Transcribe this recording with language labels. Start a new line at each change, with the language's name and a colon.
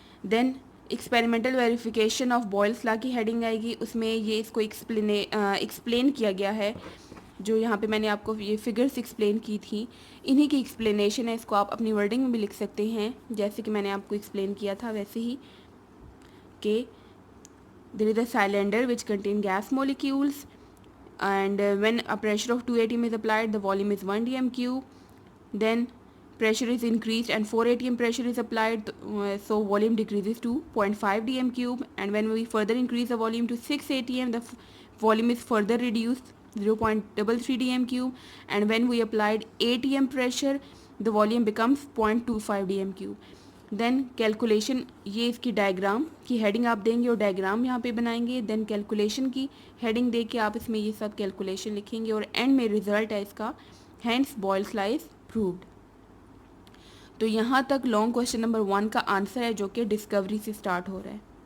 Urdu: Then experimental verification of boils لا کی heading آئے گی, اس میں یہ اس کو ایکسپلین کیا گیا ہے, جو یہاں پہ میں نے آپ کو یہ فگرس ایکسپلین کی تھی انہی کی ایکسپلینیشن ہے. اس کو آپ اپنی ورڈنگ میں بھی لکھ سکتے ہیں جیسے کہ میں نے آپ کو ایکسپلین کیا تھا ویسے ہی, کہ
English: there is a cylinder which contain gas molecules and when a pressure of 2 atm is applied the volume is 1 dm cube. Then pressure is increased and 4 atm pressure is applied, so volume decreases to 0.5 dm cube, and when we further increase the volume to 6 atm the volume is further reduced 0.33 dm cube, and when we applied atm pressure the volume becomes 0.25 dm cube.
Urdu: Then calculation, یہ اس کی diagram کی heading آپ دیں گے اور diagram یہاں پہ بنائیں گے. دین کیلکولیشن کی ہیڈنگ دے کے آپ اس میں یہ سب کیلکولیشن لکھیں گے اور اینڈ میں ریزلٹ ہے اس کا,
English: Hence Boyle's law is proved.
Urdu: تو یہاں تک لانگ کویشچن نمبر 1 کا آنسر ہے جو کہ ڈسکوری سے اسٹارٹ ہو رہا ہے.